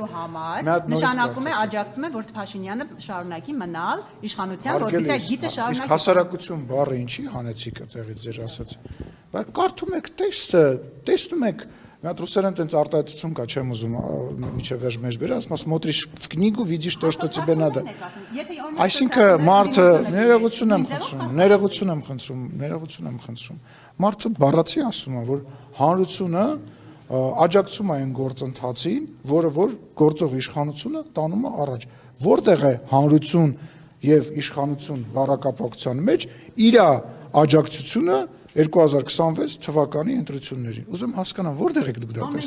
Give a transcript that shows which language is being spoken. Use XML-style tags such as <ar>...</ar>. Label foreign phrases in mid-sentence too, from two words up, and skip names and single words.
<hy>Նշանակում է աջակցում է, որ Փաշինյանը շարունակի մնալ իշխանության, որպես այդ գիծը շարունակի։ Իսկ հասարակություն բառը ինչի հանեցիք այդտեղից ձեր ասած։ Բայց կարդում եք տեքստը, տեսնում եք, մի հատ ռուսերեն տենց արտահայտություն կա, չեմ ուզում միջև վերջ մեջ բերել, ասում</hy> <ru>смотришь в книгу, видишь то, что тебе надо։</ru> <hy>Այսինքն մարդը ներողություն եմ խնդրում։ Մարդը բառացի ասում է, որ հանրությունը աջակցում է այն գործընթացին, որը որ գործող իշխանությունը տանում է առաջ։ Որտեղ է հանրություն եւ իշխանություն բառակապակցության մեջ իր աջակցությունը 2026 թվականի ընտրություններին։ Ուզում հասկանամ, որտեղ եք դուք դա տեսնում։</hy>